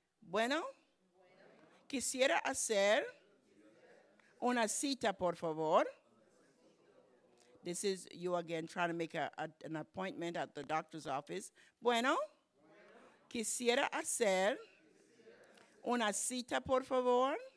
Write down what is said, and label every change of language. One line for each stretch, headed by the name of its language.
Spanish: Bueno, quisiera hacer una cita, por favor.
English: This is you again trying to make an appointment at the doctor's office.
Spanish: Bueno, quisiera hacer una cita, por favor.